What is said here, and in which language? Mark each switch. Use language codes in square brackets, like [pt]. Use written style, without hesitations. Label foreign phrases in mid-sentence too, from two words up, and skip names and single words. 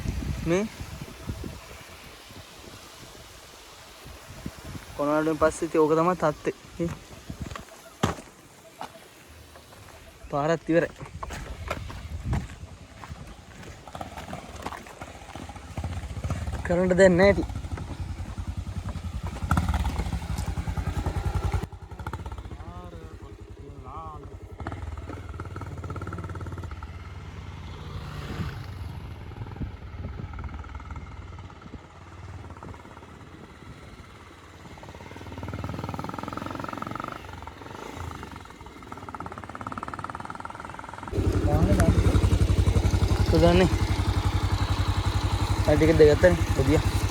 [si] මේ කොණාඩුවෙන් පස්සේ ඉතින් ඕක තමයි තත්ත්වේ. පාරත් ඉවරයි. කරන්ට් දැන් නැහැ ඉතින්. [id] Sudah nih, tadi kita dekat nih, tuh dia.